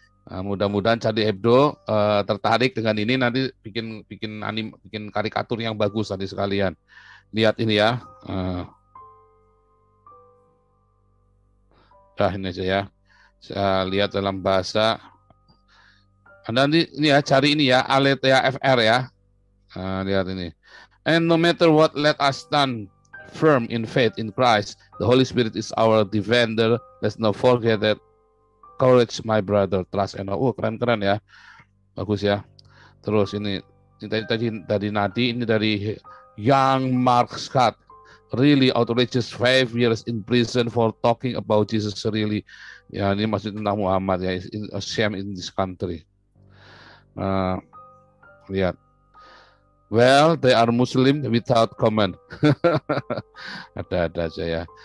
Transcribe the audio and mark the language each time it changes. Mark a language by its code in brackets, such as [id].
[id] Nah, mudah-mudahan Charlie Hebdo tertarik dengan ini, nanti bikin karikatur yang bagus nanti sekalian. Lihat ini ya. Ini aja ya. Saya lihat dalam bahasa. Anda ini ya, cari ini ya, Aletheia FR ya. Lihat ini. [en] And no matter what, let us stand firm in faith in Christ. The Holy Spirit is our defender. Let's not forget that courage, my brother, trust and hope. [id] Keren-keren ya, bagus ya. Terus ini tadi dari Nadi, ini dari Young Mark Scott. [en] Really outrageous 5 years in prison for talking about Jesus. Really, [id] ya ini maksud tentang Muhammad ya. [en] A shame in this country. Lihat. Well, they are Muslim without comment. [id] Ada-ada aja ya.